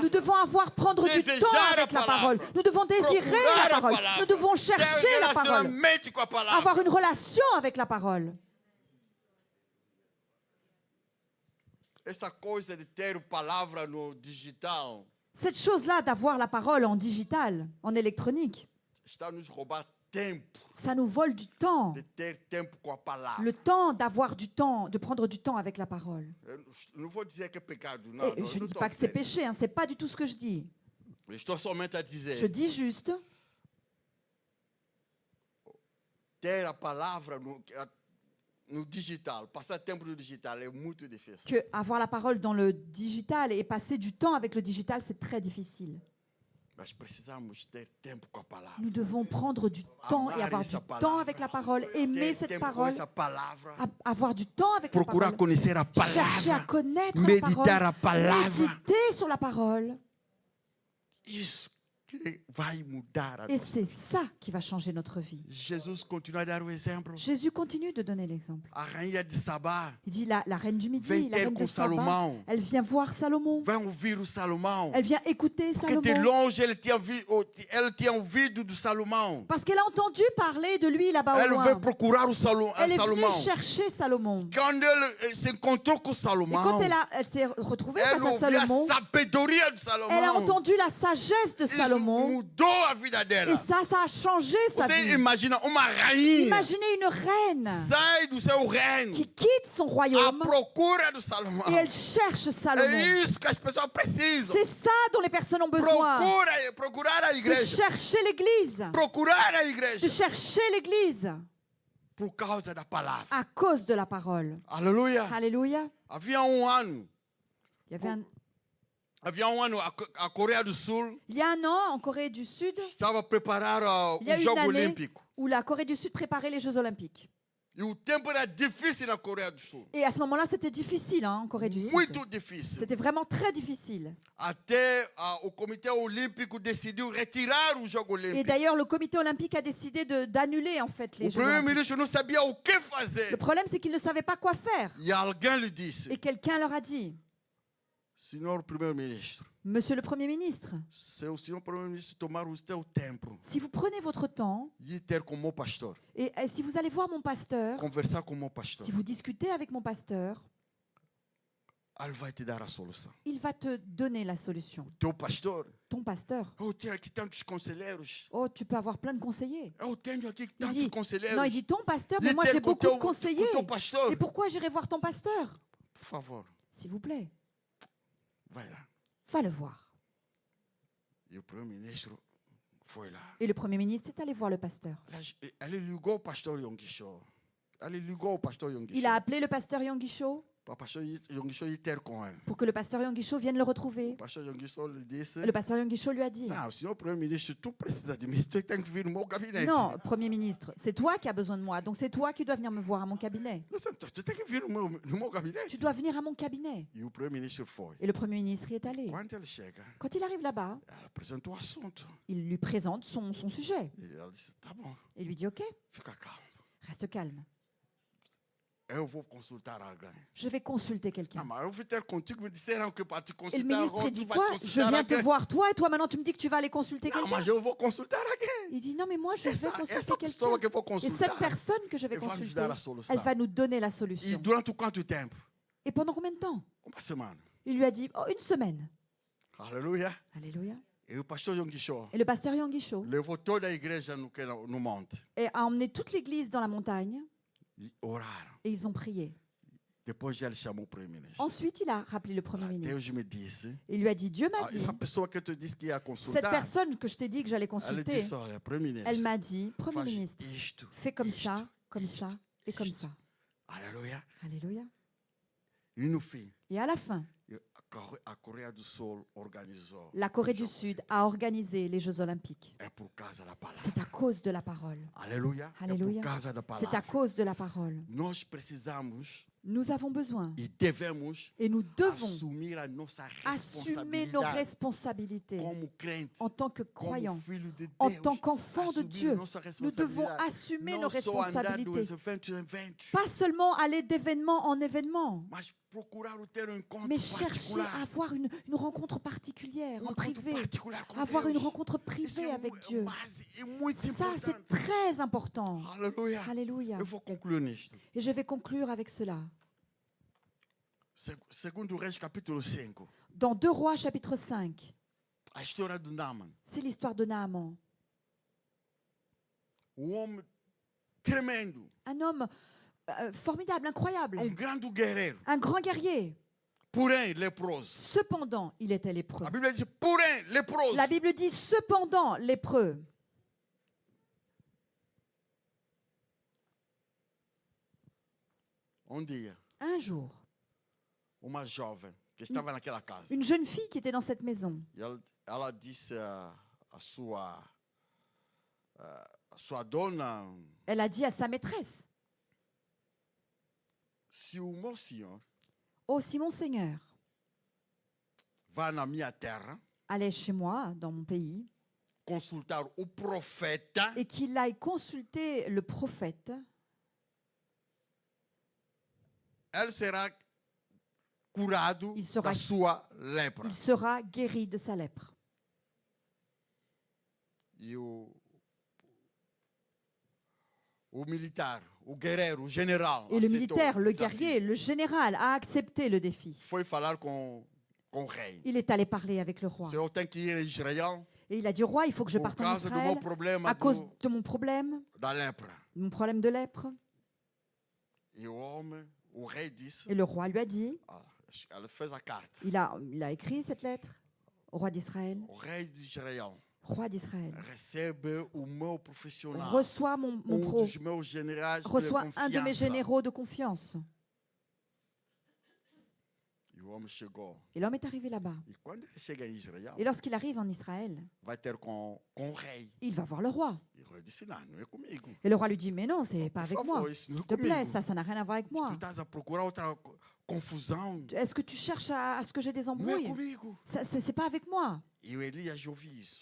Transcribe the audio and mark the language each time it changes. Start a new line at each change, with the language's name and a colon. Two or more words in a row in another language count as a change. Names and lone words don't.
French: Nous devons prendre du Désirer temps la avec la parole. parole. Nous devons désirer
Portuguese: Procurar
French: la
Portuguese: a
French: parole.
Portuguese: palavra.
French: Nous devons
Portuguese: Ter
French: chercher la parole.
Portuguese: relacionamento com a palavra.
French: Avoir une relation avec la parole.
Portuguese: Essa coisa de ter palavra no digital
French: Cette chose-là d'avoir la parole en digital, en électronique,
Portuguese: está nos roubar tempo,
French: ça nous vole du temps.
Portuguese: de ter tempo com a palavra.
French: Le temps d'avoir du temps, de prendre du temps avec la parole.
Portuguese: Eu não vou dizer que é pecado, não.
French: Et je ne dis pas que c'est péché, hein, c'est pas du tout ce que je dis.
Portuguese: Eu estou somente a dizer.
French: Je dis juste,
Portuguese: Ter a palavra no digital, passar tempo no digital é muito difícil.
French: que avoir la parole dans le digital et passer du temps avec le digital, c'est très difficile.
Portuguese: Nós precisamos ter tempo com a palavra.
French: Nous devons prendre du temps et avoir du temps avec la parole, aimer
Portuguese: Ter
French: cette
Portuguese: tempo com
French: parole,
Portuguese: essa palavra.
French: avoir du temps avec la
Portuguese: Procurar
French: parole,
Portuguese: conhecer a
French: chercher à
Portuguese: palavra.
French: connaître la
Portuguese: Meditar a
French: parole,
Portuguese: palavra.
French: méditer sur la parole.
Portuguese: Isso que vai mudar a
French: Et
Portuguese: nossa
French: c'est ça qui va changer notre vie.
Portuguese: Jesus continua a dar o exemplo.
French: Jésus continue de donner l'exemple.
Portuguese: A rainha de Sabá
French: Il dit la reine du Midi,
Portuguese: vem
French: la
Portuguese: ter
French: reine de
Portuguese: com
French: Saba,
Portuguese: Salomão.
French: elle vient voir Salomon.
Portuguese: Vai ouvir o Salomão.
French: Elle vient écouter
Portuguese: Porque de
French: Salomon.
Portuguese: longe ele tinha ouvido do Salomão.
French: Parce qu'elle a entendu parler de lui là-bas au Elle loin.
Portuguese: veio procurar o
French: Elle est venue
Portuguese: Salomão.
French: chercher Salomon.
Portuguese: Quando ele se encontrou com
French: Et quand
Portuguese: Salomão,
French: elle s'est retrouvée elle face à
Portuguese: ouviu a
French: Salomon,
Portuguese: sabedoria de
French: elle a
Portuguese: Salomão.
French: entendu la sagesse de
Portuguese: Isso
French: Salomon.
Portuguese: mudou a vida dela.
French: Et ça a changé sa
Portuguese: Você
French: vie.
Portuguese: imagina uma rainha
French: Imaginez une reine
Portuguese: sai do seu reino
French: qui quitte son
Portuguese: à
French: royaume
Portuguese: procura do Salomão.
French: et elle cherche Salomon.
Portuguese: É isso que as pessoas precisam.
French: C'est ça dont les personnes ont besoin.
Portuguese: Procurar a
French: De
Portuguese: igreja.
French: chercher l'église.
Portuguese: Procurar a
French: De
Portuguese: igreja
French: chercher l'église
Portuguese: por causa da palavra.
French: à cause de la parole.
Portuguese: Aleluia.
French: Alléluia.
Portuguese: Havia ano,
French: Il y avait
Portuguese: a Coreia do Sul
French: il y a un an, en Corée du Sud,
Portuguese: estava a preparar
French: il y a
Portuguese: o
French: une
Portuguese: Jogo
French: année
Portuguese: Olímpico.
French: où la Corée du Sud préparait les Jeux Olympiques.
Portuguese: E o tempo era difícil na Coreia do Sul.
French: Et à ce moment-là, c'était difficile en Corée du Sud.
Portuguese: Muito difícil.
French: C'était vraiment très difficile.
Portuguese: Até o Comitê Olímpico decidiu retirar o Jogo
French: Et
Portuguese: Olímpico.
French: d'ailleurs, le comité olympique a décidé d'annuler en fait les
Portuguese: O
French: Jeux olympiques.
Portuguese: primeiro-ministro não sabia o que fazer.
French: Le problème, c'est qu'ils ne savaient pas quoi faire.
Portuguese: E alguém lhe disse:
French: Et quelqu'un leur a dit,
Portuguese: Senhor primeiro-ministro,
French: Monsieur le Premier ministre,
Portuguese: se o senhor primeiro-ministro tomar o seu tempo
French: si vous prenez votre temps
Portuguese: e ter com o meu pastor,
French: et si vous allez voir mon pasteur,
Portuguese: conversar com o meu pastor,
French: si vous discutez avec mon pasteur,
Portuguese: ele vai te dar a solução.
French: il va te donner la solution.
Portuguese: Teu pastor,
French: Ton pasteur,
Portuguese: eu tenho aqui tantos conselheiros.
French: oh, tu peux avoir plein de conseillers.
Portuguese: Eu tenho aqui
French: Il
Portuguese: tantos
French: dit,
Portuguese: conselheiros.
French: non, il dit ton pasteur,
Portuguese: E
French: mais moi
Portuguese: ter
French: j'ai
Portuguese: com
French: beaucoup
Portuguese: teu-
French: de conseillers.
Portuguese: com teu pastor.
French: Et pourquoi j'irai voir ton pasteur?
Portuguese: Por favor,
French: S'il vous plaît,
Portuguese: vai lá.
French: va le voir.
Portuguese: E o primeiro-ministro foi lá.
French: Et le Premier ministre est allé voir le pasteur.
Portuguese: Ele ligou o pastor Yonggi-cho. Ele ligou o pastor Yonggi-cho.
French: Il a appelé le pasteur Yonggi-cho
Portuguese: Para o pastor Yonggi-cho ir ter com ele.
French: pour que le pasteur Yonggi-cho vienne le retrouver.
Portuguese: O pastor Yonggi-cho lhe disse:
French: Le pasteur Yonggi-cho lui a dit,
Portuguese: Não, senhor primeiro-ministro, tu precisa de mim. Tu tem que vir no meu gabinete.
French: non, Premier ministre, c'est toi qui as besoin de moi, donc c'est toi qui dois venir me voir à mon cabinet.
Portuguese: Tu tem que vir no meu gabinete.
French: Tu dois venir à mon cabinet.
Portuguese: E o primeiro-ministro foi.
French: Et le Premier ministre y est allé.
Portuguese: Quando ele chega,
French: Quand il arrive là-bas,
Portuguese: ela apresentou o assunto.
French: il lui présente son sujet.
Portuguese: E ela disse: Tá bom,
French: Et lui dit, OK,
Portuguese: fica calmo.
French: reste calme.
Portuguese: Eu vou consultar alguém.
French: Je vais consulter Ah, quelqu'un.
Portuguese: mas eu vim ter contigo, me disseram que para te
French: Et le
Portuguese: consultar
French: ministre
Portuguese: agora
French: dit
Portuguese: tu vai
French: quoi? Je
Portuguese: consultar
French: viens te
Portuguese: alguém.
French: voir toi et toi maintenant tu me dis que tu vas aller consulter
Portuguese: Não,
French: quelqu'un.
Portuguese: mas eu vou consultar alguém.
French: Il dit non mais moi je vais
Portuguese: Essa
French: consulter
Portuguese: pessoa
French: quelqu'un.
Portuguese: que eu vou
French: Et cette
Portuguese: consultar,
French: personne que je vais
Portuguese: ele vai nos
French: consulter,
Portuguese: dar a solução.
French: elle va nous donner la
Portuguese: E
French: solution.
Portuguese: durante quanto tempo?
French: Et pendant combien de temps?
Portuguese: Uma semana.
French: Il lui a dit oh, une semaine.
Portuguese: Aleluia.
French: Alléluia.
Portuguese: E o pastor Yonggi-cho
French: Et le pasteur Yonggi-cho
Portuguese: levou toda a igreja no monte.
French: a emmené toute l'église dans la montagne
Portuguese: E oraram.
French: et ils ont prié.
Portuguese: Depois ele chamou o primeiro-ministro.
French: Ensuite, il a rappelé le Premier ministre.
Portuguese: Deus me disse,
French: Il lui a dit, Dieu m'a dit,
Portuguese: essa pessoa que eu te disse que ia
French: cette
Portuguese: consultar,
French: personne que je t'ai dit que j'allais
Portuguese: ela
French: consulter,
Portuguese: disse, olha, primeiro-ministro,
French: elle m'a dit, Premier
Portuguese: faz
French: ministre,
Portuguese: isto,
French: fais comme
Portuguese: isto,
French: ça, comme
Portuguese: isto,
French: ça et comme
Portuguese: isto.
French: ça.
Portuguese: Aleluia.
French: Alléluia.
Portuguese: E no fim,
French: Et à la fin,
Portuguese: a Coreia do Sul organizou.
French: la Corée du Sud a organisé les Jeux Olympiques.
Portuguese: É por causa da palavra.
French: C'est à cause de la parole.
Portuguese: Aleluia.
French: Alléluia.
Portuguese: É por causa da
French: C'est à
Portuguese: palavra.
French: cause de la parole.
Portuguese: Nós precisamos
French: Nous avons besoin
Portuguese: e devemos
French: et nous devons
Portuguese: assumir a nossa
French: assumer nos
Portuguese: responsabilidade
French: responsabilités
Portuguese: como crente,
French: en tant que
Portuguese: como
French: croyants,
Portuguese: filho de
French: en
Portuguese: Deus.
French: tant qu'enfants de
Portuguese: Assumir
French: Dieu.
Portuguese: nossa
French: Nous devons
Portuguese: responsabilidade.
French: assumer
Portuguese: Não
French: nos
Portuguese: só andar dos
French: responsabilités.
Portuguese: eventos em eventos,
French: Pas seulement aller d'événement en événement,
Portuguese: mas procurar ter encontro
French: mais chercher
Portuguese: particular.
French: à avoir une rencontre particulière, en
Portuguese: Encontro
French: privé,
Portuguese: particular com
French: avoir une
Portuguese: Deus.
French: rencontre
Portuguese: Isso
French: privée
Portuguese: é
French: avec Dieu.
Portuguese: é muito
French: Ça, c'est
Portuguese: importante.
French: très important.
Portuguese: Aleluia.
French: Alléluia.
Portuguese: Eu vou concluir nisto.
French: Et je vais conclure avec cela.
Portuguese: Segundo Reis, capítulo 5.
French: Dans 2 Rois, chapitre 5,
Portuguese: A história do Naaman.
French: c'est l'histoire de Naaman.
Portuguese: Homem tremendo.
French: Un homme formidable, incroyable,
Portuguese: Grande guerreiro.
French: un grand guerrier.
Portuguese: Porém, leproso.
French: Cependant, il était lépreux.
Portuguese: A Bíblia diz, porém, leproso.
French: La Bible dit cependant lépreux.
Portuguese: Dia,
French: Un jour,
Portuguese: uma jovem que estava naquela casa.
French: une jeune fille qui était dans cette maison,
Portuguese: E ela disse sua dona,
French: Elle a dit à sa maîtresse,
Portuguese: se o meu senhor
French: oh, si mon Seigneur
Portuguese: vai na minha terra
French: allait chez moi, dans mon pays,
Portuguese: consultar o profeta,
French: et qu'il aille consulter le prophète,
Portuguese: ele será curado
French: Il sera-
Portuguese: da sua lepra.
French: il sera guéri de sa lèpre.
Portuguese: E o militar, o guerreiro, o general,
French: Et le
Portuguese: aceitou
French: militaire,
Portuguese: o
French: le
Portuguese: desafio.
French: guerrier, le général a accepté le défi.
Portuguese: Foi falar com o rei.
French: Il est allé parler avec le roi.
Portuguese: O senhor tem que ir a Israel
French: Et il a dit, roi, il faut que je
Portuguese: por
French: parte en
Portuguese: causa do meu
French: Israël
Portuguese: problema
French: à cause de mon problème,
Portuguese: da lepra.
French: mon problème de lèpre.
Portuguese: E o rei disse,
French: Et le roi lui a dit,
Portuguese: ela fez a carta.
French: il a écrit cette lettre au roi d'Israël.
Portuguese: O rei de Israel
French: Roi d'Israël,
Portuguese: recebe o meu profissional,
French: reçois mon pro,
Portuguese: dos meus generais
French: reçois
Portuguese: de
French: un de mes
Portuguese: confiança.
French: généraux de confiance.
Portuguese: E o homem chegou.
French: Et l'homme est arrivé là-bas.
Portuguese: E quando ele chega em Israel,
French: Et lorsqu'il arrive en Israël,
Portuguese: vai ter com o rei.
French: il va voir le roi.
Portuguese: E o rei disse, não é comigo.
French: Et le roi lui dit, mais non, c'est pas avec
Portuguese: favor,
French: moi.
Portuguese: isso
French: S'il
Portuguese: não é
French: te plaît,
Portuguese: comigo.
French: ça n'a rien à voir avec
Portuguese: Tu
French: moi.
Portuguese: estás a procurar outra confusão.
French: Est-ce que tu cherches à ce que j'ai des
Portuguese: Não é
French: embrouilles?
Portuguese: comigo.
French: C'est pas avec moi.
Portuguese: E o Elias ouviu isso.